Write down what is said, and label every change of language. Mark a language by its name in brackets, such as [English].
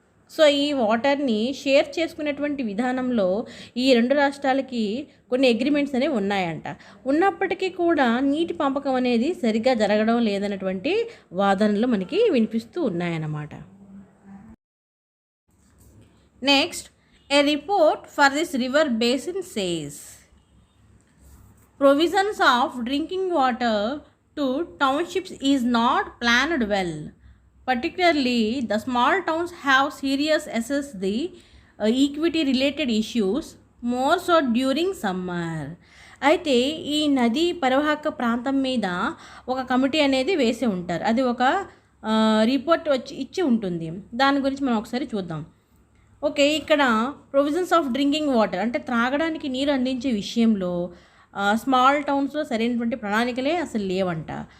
[Telugu] So ఈ వాటర్ని share చేసుకునేటువంటి విధానంలో ఈ రెండు రాష్ట్రాలకి కొన్ని అగ్రిమెంట్స్ అనేవి ఉన్నాయంట. ఉన్నప్పటికీ కూడా నీటి పంపకం అనేది సరిగ్గా జరగడం లేదన్నటువంటి వాదనలు మనకి వినిపిస్తూ ఉన్నాయన్నమాట. [English] Next, a report for this river basin says provisions of drinking water to townships is not planned well. Particularly, the small towns have serious assess the equity related issues more so during summer. [Telugu] అయితే ఈ నది పరివాహక ప్రాంతం మీద ఒక committee అనేది వేసి ఉంటారు, అది ఒక రిపోర్ట్ ఇచ్చి ఉంటుంది. దాని గురించి మనం ఒకసారి చూద్దాం. ఓకే, ఇక్కడ [English] provisions of drinking water [Telugu] అంటే త్రాగడానికి నీరు అందించే విషయంలో స్మాల్ టౌన్స్లో సరైనటువంటి ప్రణాళికలే అసలు లేవంట.